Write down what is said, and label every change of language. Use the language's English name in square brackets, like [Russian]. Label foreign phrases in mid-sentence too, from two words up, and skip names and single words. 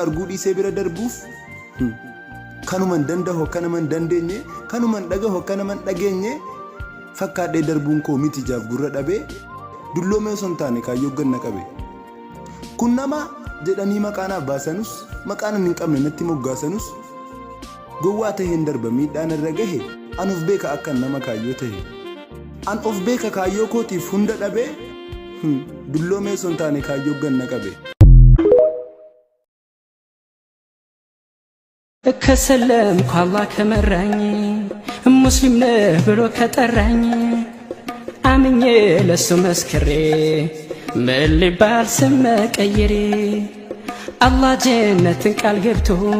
[Oromo] arguu dhiisee bira darbuuf kanuman danda'u kanaman dandeenye kanuman dhagahu kanaman dhageenye fakkaadhee darbuun koo miti jaaf gurra dhabee dulloomee osoo hin taane kaayyoo ganna qabe kun nama jedhanii maqaanaaf baasanus maqaanan hin qabne natti moggaasanus gowwaa ta'een darba miidhaan irra gahe an of beeka akkan nama kaayyoo ta'e an of beeka kaayyoo kootiif hunda dhabee dulloomee osoo hin taane kaayyoo ganna qabe [Amharic] ከሰለምኩ አላህ ከመራኝ ሙስሊም ነህ ብሎ ከጠራኝ አምኜ ለሱ መስክሬ ምን ሊባል ስም መቀየሬ አላህ ጀነትን ቃል ገብቶ